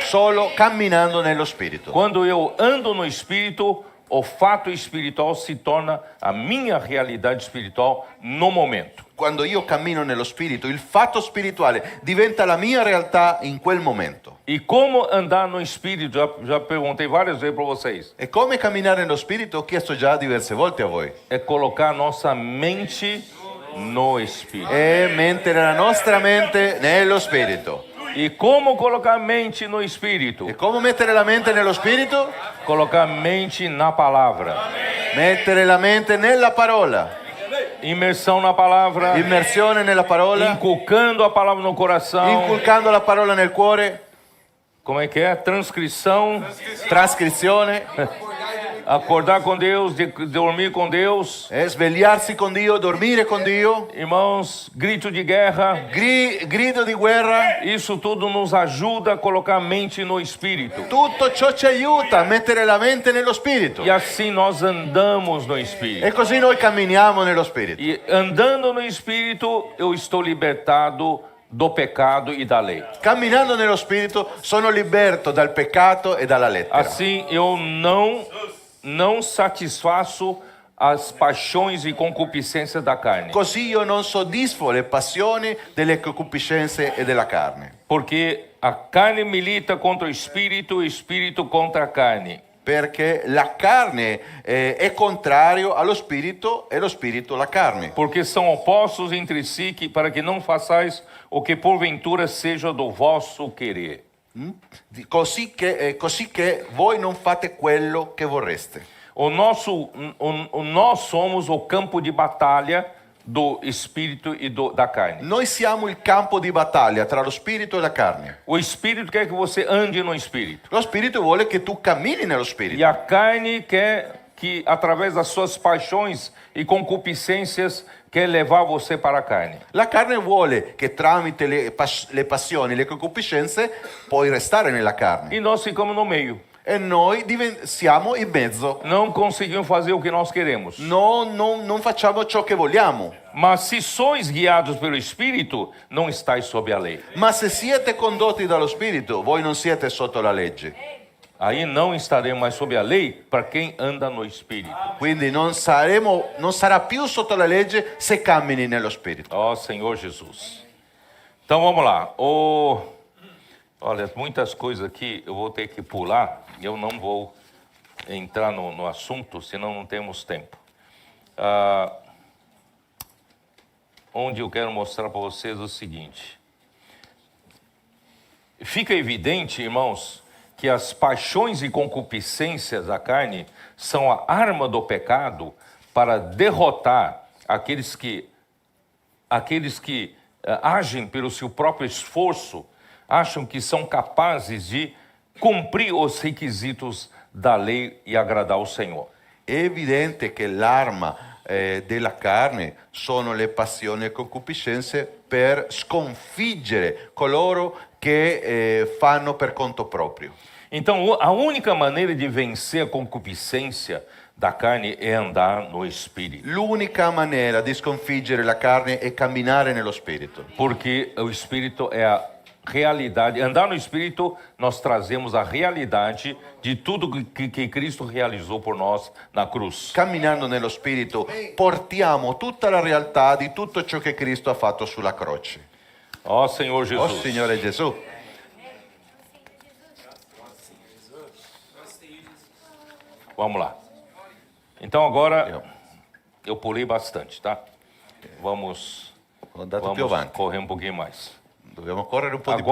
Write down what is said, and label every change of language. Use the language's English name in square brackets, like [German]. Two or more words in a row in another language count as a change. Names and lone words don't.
[Italian] Solo camminando nello Spirito. [Portuguese] Quando eu ando no Espírito, o fato espiritual se torna a minha realidade espiritual no momento. [Italian] Quando io cammino nello Spirito, il fatto spirituale diventa la mia realtà in quel momento. [Portuguese] E como andar no Espírito? Já perguntei várias vezes para vocês. [Italian] E come camminare nello Spirito? Ho chiesto già diverse volte a voi. [Portuguese] É colocar nossa mente no Espírito. [Italian] E mettere la nostra mente nello Spirito. [Portuguese] E como colocar a mente no Espírito? [Italian] E come mettere la mente nello Spirito? [Portuguese] Colocar a mente na palavra. [Italian] Mettere la mente nella parola. [Portuguese] Imersão na palavra. [Italian] Immersione nella parola. [Portuguese] Inculcando a palavra no coração. [Italian] Inculcando la parola nel cuore. [Portuguese] Como é que é? Transcrição. [Italian] Trascrizione. [Portuguese] Acordar com Deus, dormir com Deus. [Italian] Svegliarsi con Dio, dormire con Dio. [Portuguese] Irmãos, grito de guerra. [Italian] Grido di guerra. [Portuguese] Isso tudo nos ajuda a colocar a mente no Espírito. [Italian] Tutto ciò ci aiuta a mettere la mente nello Spirito. [Portuguese] E assim nós andamos no Espírito. [Italian] E così noi camminiamo nello Spirito. [Portuguese] E andando no Espírito, eu estou libertado do pecado e da lei. [Italian] Camminando nello Spirito sono liberto dal peccato e dalla lettera. [Portuguese] Assim eu não satisfaço as paixões e concupiscências da carne. [Italian] Così io non soddisfo le passioni delle concupiscenze e della carne. [Portuguese] Porque a carne milita contra o espírito contra a carne. [Italian] Perché la carne è contrario allo spirito e lo spirito alla carne. [Portuguese] Porque são opostos entre si, para que não façais o que porventura seja do vosso querer. [Italian] Così che voi non fate quello che vorreste. [Portuguese] Nós somos o campo de batalha do espírito e da carne. [Italian] Noi siamo il campo di battaglia tra lo spirito e la carne. [Portuguese] O espírito quer que você ande no espírito. [Italian] Lo spirito vuole che tu cammini nello spirito. [Portuguese] E a carne quer que, através das suas paixões e concupiscências, quer levar você para a carne. [Italian] La carne vuole che tramite le passioni, le concupiscenze, puoi restare nella carne. [Portuguese] E nós ficamos no meio. [Italian] E noi siamo in mezzo. [Portuguese] Não conseguimos fazer o que nós queremos. [Italian] Non facciamo ciò che vogliamo. [Portuguese] Mas se sois guiados pelo Espírito, não estáis sob a lei. [Italian] Ma se siete condotti dallo Spirito, voi non siete sotto la legge. [Portuguese] Aí não estaremos mais sob a lei para quem anda no Espírito. [Italian] Quindi non sarà più sotto la legge se cammini nello Spirito. [Portuguese] Ó Senhor Jesus. Então vamos lá. Olha, muitas coisas aqui eu vou ter que pular. Eu não vou entrar no assunto, senão não temos tempo. Onde eu quero mostrar para vocês o seguinte. Fica evidente, irmãos, que as paixões e concupiscências da carne são a arma do pecado para derrotar aqueles que agem pelo seu próprio esforço, acham que são capazes de cumprir os requisitos da lei e agradar ao Senhor. [Italian] È evidente che l'arma della carne sono le passioni e concupiscenze per sconfiggere coloro che fanno per conto proprio. [Portuguese] Então, a única maneira de vencer a concupiscência da carne é andar no Espírito. [Italian] L'unica maniera di sconfiggere la carne è camminare nello Spirito, [Portuguese] Porque o Espírito é a realidade. Andar no Espírito, nós trazemos a realidade de tudo que Cristo realizou por nós na cruz. [Italian] camminando nello Spirito portiamo tutta la realtà di tutto ciò che Cristo ha fatto sulla croce. [Portuguese] Ó Senhor Oh Jesus. [Italian] Signore Gesù, [Portuguese] Vamos lá. Então agora eu pulei bastante, tá? Vamos [Italian] ho andato più avanti, [Portuguese] correr um pouquinho mais. [Italian] dobbiamo correre un po' di più.